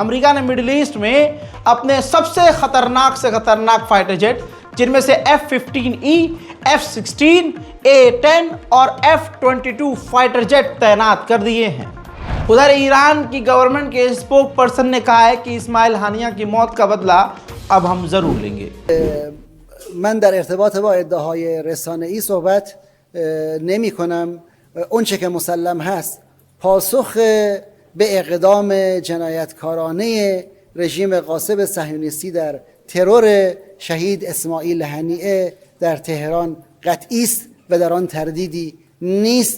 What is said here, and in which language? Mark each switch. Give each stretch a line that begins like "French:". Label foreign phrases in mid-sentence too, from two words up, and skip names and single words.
Hindi: अमेरिका ने मिडिल ईस्ट में अपने सबसे खतरनाक से खतरनाक फाइटर जेट, जिनमें से F-15E, F-16, A-10 और F-22 फाइटर जेट तैनात कर दिए हैं। उधर ईरान की गवर्नमेंट के स्पोक पर्सन ने कहा है कि इस्माइल हानिया की मौत का बदला अब हम जरूर लेंगे।
Persian: من در ارتباط با ادعاهای رسانه‌ای صحبت نمی‌کنم. اونچه که مسلم هست پاسخ به اقدام جنایتکارانه رژیم غاصب صهیونیستی در ترور شهید اسماعیل هنیه در تهران قطعی است و در آن تردیدی نیست.